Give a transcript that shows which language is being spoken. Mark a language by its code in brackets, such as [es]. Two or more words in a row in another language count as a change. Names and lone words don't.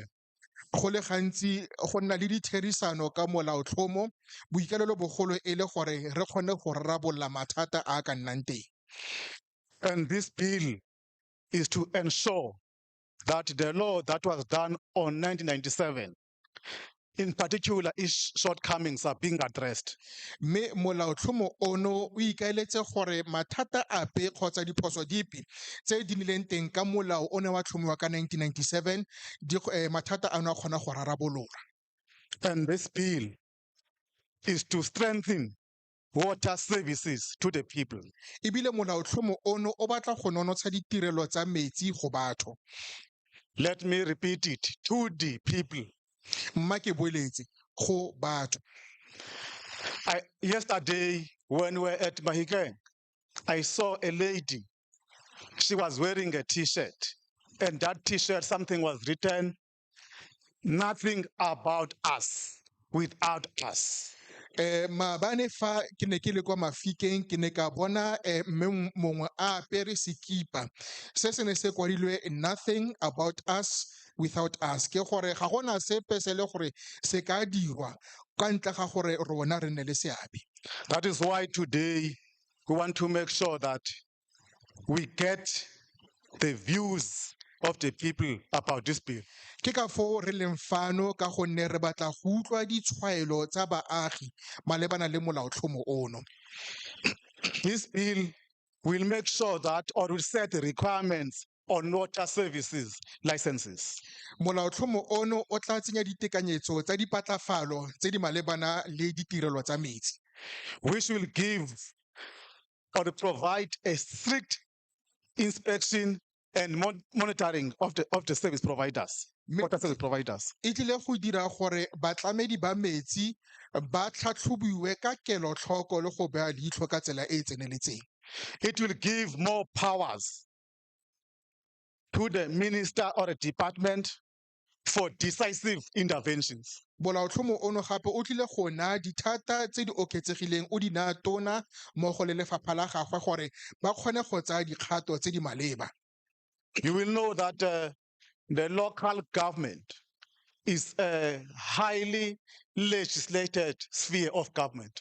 [tn] Go le gantsi go nna le ditherisano ka molaotlhomo boikalelo bogolo e le gore re kgone go rarabolola mathata a ka nnang teng. [en] And this bill is to ensure that the law that was done on 1997, in particular, its shortcomings are being addressed. [tn] Mme molaotlhomo ono o ikaeletse gore mathata ape kgotsa diphoso dipe tse di nnileng teng ka molao o ne wa tlhomiwa ka 1997 mathata ano a kgona go rarabolola. [en] And this bill is to strengthen water services to the people. [tn] ebile molaotlhomo ono o batla go nonotsha ditirelo tsa metsi go batho. [en] Let me repeat it, to the people. [tn] Mma ke boeletse go batho. [en] Yesterday, when we were at Mahikeng, I saw a lady. She was wearing a t-shirt, and that t-shirt, something was written, nothing about us, without us. [tn] Maabane fa ke ne ke le kwa Mafikeng ke ne ka bona mme mongwe a apere sekipa se se ne se kwadilwe [en] nothing about us without us, [tn] ke gore ga gona sepe se le gore se ka dirwa ka ntle ga gore rona re nne le seabe. [en] That is why today we want to make sure that we get the views of the people about this bill. [tn] Ke ka foo re leng fano ka gonne re batla go utlwa ditshwaelo tsa baagi malebana le molaotlhomo ono. [en] This bill will make sure that, or will set the requirements on water services licenses. [tn] Molaotlhomo ono o tla tsenya ditekanyetso tsa dipatlafalo tse di malebana le ditirelo tsa metsi. [en] Which will give or provide a strict inspection and monitoring of the service providers, water service providers. [tn] E tlile go dira gore batlamedi ba metsi ba tlhatlhobiwe ka kelotlhoko le go bea leitlho ka tsela e e tseneletseng. [en] It will give more powers to the minister or a department for decisive interventions. [tn] Molaotlhomo ono gape o tlile go naya dithata tse di oketsegileng o di naya tona mmogo le lefapha la gagwe gore ba kgone go tsaya dikgato tse di maleba. [en] You will know that the local government is a highly legislated sphere of government.